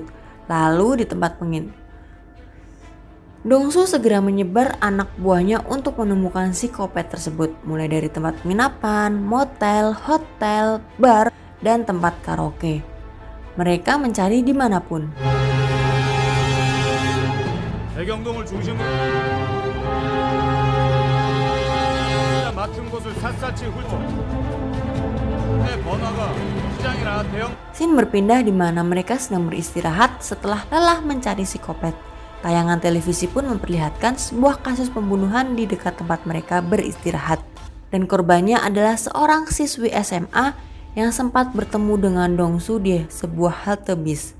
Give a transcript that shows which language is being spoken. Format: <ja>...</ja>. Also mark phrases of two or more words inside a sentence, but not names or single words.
<id>Lalu di tempat Dongsu segera menyebar anak buahnya untuk menemukan si Kopet tersebut, mulai dari tempat penginapan, motel, hotel, bar, dan tempat karaoke. Mereka mencari dimanapun.</id> <ko>대경동을 중심으로 맡은 곳을 샅샅이 훑어 내 번화가 시장이나 대형</ko> <id>Scene berpindah di mana mereka sedang beristirahat setelah lelah mencari si Kopet. Tayangan televisi pun memperlihatkan sebuah kasus pembunuhan di dekat tempat mereka beristirahat. Dan korbannya adalah seorang siswi SMA yang sempat bertemu dengan Dongsu di sebuah halte bis.</id>